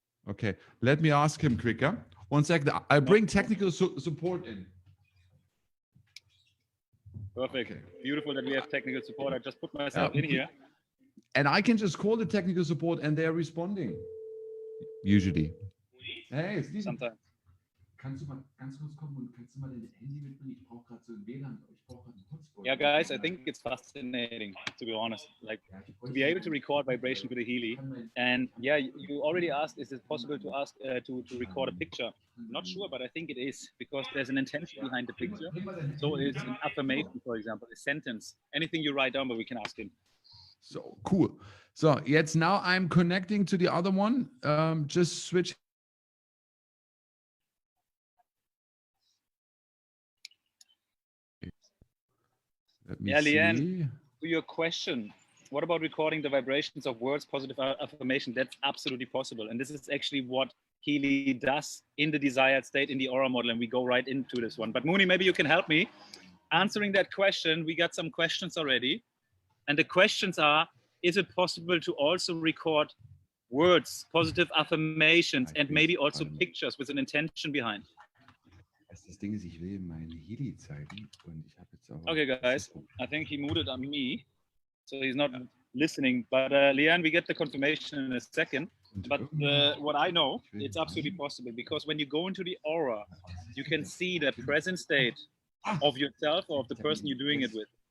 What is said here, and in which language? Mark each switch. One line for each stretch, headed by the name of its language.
English: Okay, let me ask him quicker. 1 second. I bring technical support in. Perfect. Okay. Beautiful that we have technical support. I just put myself in here. And I can just call the technical support and they're responding. Usually. Hey, it's decent. Sometimes.
German: Kannst du mal ganz kurz kommen und kannst du mal dein Handy mitbringen? Ich brauche gerade so ein WLAN. Ich brauche gerade einen Hotspot.
English: Yeah, guys, I think it's fascinating, to be honest. Like, to be able to record vibration with a Healy. And yeah, you already asked, is it possible to ask to record a picture? I'm not sure, but I think it is, because there's an intention behind the picture. So it's an affirmation, for example, a sentence, anything you write down, but we can ask him. So cool. So jetzt now I'm connecting to the other one. Just switch. Leanne, to your question, what about recording the vibrations of words, positive affirmation? That's absolutely possible. And this is actually what Healy does in the desired state in the aura model. And we go right into this one. But Mooney, maybe you can help me answering that question. We got some questions already. And the questions are, is it possible to also record words, positive affirmations, and maybe also pictures with an intention behind?
German: Das Ding ist, ich will meine Healy zeigen und ich habe jetzt auch.
English: Okay, guys, I think he muted on me, so he's not listening. But Leanne, we get the confirmation in a second. But what I know, it's absolutely possible, because when you go into the aura, you can see the present state of yourself or of the person you're doing it with.